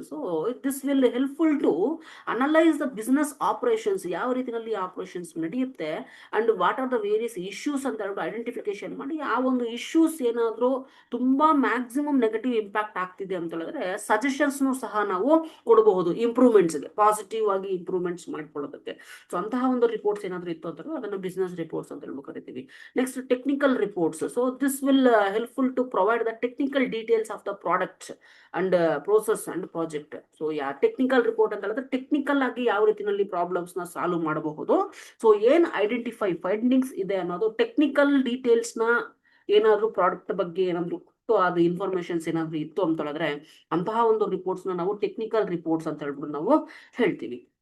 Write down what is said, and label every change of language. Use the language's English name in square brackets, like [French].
[English] so this will helpful to analyse the business operations, [Kannada] ಯಾವ ರೀತಿಯಲ್ಲಿ operations ನಡೆಯುತ್ತೆ [English] and what are the various issues [Kannada] ಅಂತ ಹೇಳ್ಬಿಟ್ಟು identification ಮಾಡಿ ಆ ಒಂದು ಇಶ್ಯೂಸ್ ಏನಾದ್ರು ತುಂಬಾ ಮ್ಯಾಕ್ಸಿಮಮ್ ನೆಗೆಟಿವ್ ಇಂಪ್ಯಾಕ್ಟ್ ಆಗ್ತಿದೆ ಅಂತ ಹೇಳಿದ್ರೆ ಸಜೆಷನ್ಸ್ ಸಹ ನಾವು ಕೊಡಬಹುದು ಇಂಪ್ರೂವ್ಮೆಂಟ್ಸ್ಗೆ, ಪಾಸಿಟಿವ್ ಆಗಿ ಇಂಪ್ರೂವ್ಮೆಂಟ್ಸ್ ಮಾಡ್ಕೊಳ್ಳೋದಕ್ಕೆ. ಸೊ ಅಂತಹ ಒಂದು ರಿಪೋರ್ಟ್ಸ್ ಏನಾದ್ರು ಇತ್ತು ಅಂತ ಅದನ್ನು ಬಿಸ್ನೆಸ್ ರಿಪೋರ್ಟ್ಸ್ ಅಂತ ಹೇಳ್ಬಿಟ್ಟು ಕರಿತೀವಿ. [English] Next, technical reports. So this will helpful to provide the technical details of the product and process and project. [Kannada] So yeah, technical report ಅಂತ ಹೇಳಿದ್ರೆ ಟೆಕ್ನಿಕಲ್ ಆಗಿ ಯಾವ ರೀತಿಯಲ್ಲಿ ಪ್ರಾಬ್ಲಮ್ಸ್ ನ ಸಾಲ್ವ್ ಮಾಡಬಹುದು. ಸೊ ಏನ್ ಐಡೆಂಟಿಫೈ ಫೈಂಡಿಂಗ್ಸ್ ಇದೆ ಅನ್ನೋದು, ಟೆಕ್ನಿಕಲ್ ಡೀಟೇಲ್ಸ್ ನ ಏನಾದ್ರು ಪ್ರಾಡಕ್ಟ್ ಬಗ್ಗೆ ಏನಾದ್ರು ಅದು ಇನ್ಫಾರ್ಮೇಶನ್ಸ್ ಏನಾದ್ರು ಇತ್ತು ಅಂತ ಹೇಳಿದ್ರೆ ಅಂತಹ ಒಂದು ರಿಪೋರ್ಟ್ಸ್ ನ ನಾವು ಟೆಕ್ನಿಕಲ್ ರಿಪೋರ್ಟ್ಸ್ ಅಂತ ಹೇಳ್ಬಿಟ್ಟು ನಾವು ಹೇಳ್ತೀವಿ.